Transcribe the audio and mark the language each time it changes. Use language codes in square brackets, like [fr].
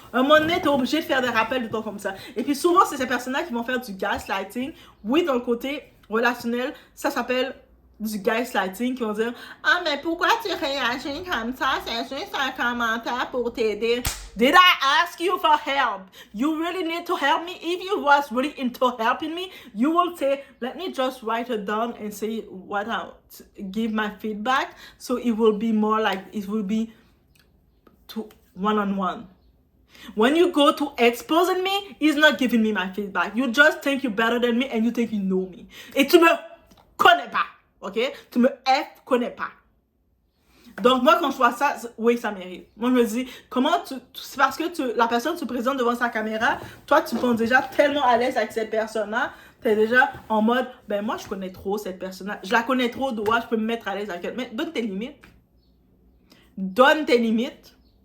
[fr] Un moment donné, t'es obligé de faire des rappels de temps comme ça. Et puis souvent, c'est ces personnes-là qui vont faire du gaslighting. Oui, dans le côté relationnel, ça s'appelle du gaslighting, qui vont dire « Ah, mais pourquoi tu réagis comme ça? C'est juste un commentaire pour t'aider. » [en] Did I ask you for help? You really need to help me? If you was really into helping me, you will say, let me just write it down and say what I give my feedback. So it will be more like, it will be to one-on-one. When you go to exposing me, he's not giving me my feedback. You just think you're better than me and you think you know me. [fr] Et tu me connais pas, ok? Tu me connais pas. Donc, moi, quand je vois ça, oui, ça m'arrive. Moi, je me dis, c'est parce que la personne se présente devant sa caméra, toi, tu te penses déjà tellement à l'aise avec cette personne-là, tu es déjà en mode, ben moi, je connais trop cette personne-là. Je la connais trop, je peux me mettre à l'aise avec elle. Mais donne tes limites. Donne tes limites.